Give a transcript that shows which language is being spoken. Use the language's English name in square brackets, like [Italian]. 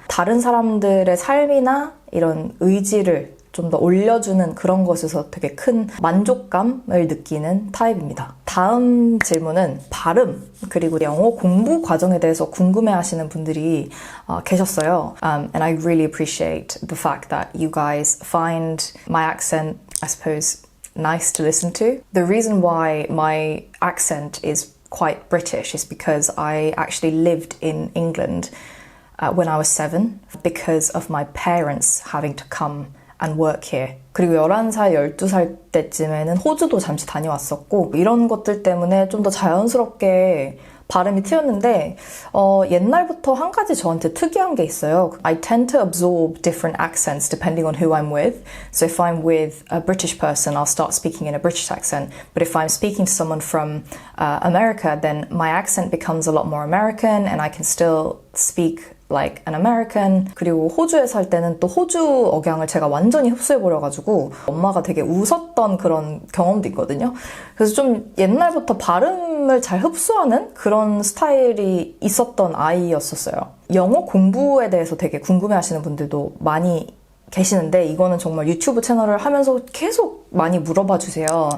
[Korean] 다른 사람들의 삶이나 이런 의지를 좀 더 올려주는 그런 것에서 되게 큰 만족감을 느끼는 타입입니다. 다음 질문은 발음 그리고 영어 공부 과정에 대해서 궁금해하시는 분들이 계셨어요. [English] And I really appreciate the fact that you guys find my accent, I suppose, nice to listen to. The reason why my accent is quite British is because I actually lived in England when I was 7 because of my parents having to come and work here. [Korean] 그리고 11살, 12살 때쯤에는 호주도 잠시 다녀왔었고 이런 것들 때문에 좀 더 자연스럽게 발음이 트였는데 옛날부터 한 가지 저한테 특이한 게 있어요. [English] I tend to absorb different accents depending on who I'm with. So if I'm with a British person, I'll start speaking in a British accent. But if I'm speaking to someone from America, then my accent becomes a lot more American and I can still speak like an American. [Korean] 그리고 호주에 살 때는 또 호주 억양을 제가 완전히 흡수해버려가지고 엄마가 되게 웃었던 그런 경험도 있거든요. 그래서 좀 옛날부터 발음을 잘 흡수하는 그런 스타일이 있었던 아이였었어요. 영어 공부에 대해서 되게 궁금해하시는 분들도 많이 계시는데 이거는 정말 유튜브 채널을 하면서 계속 많이 물어봐 주세요.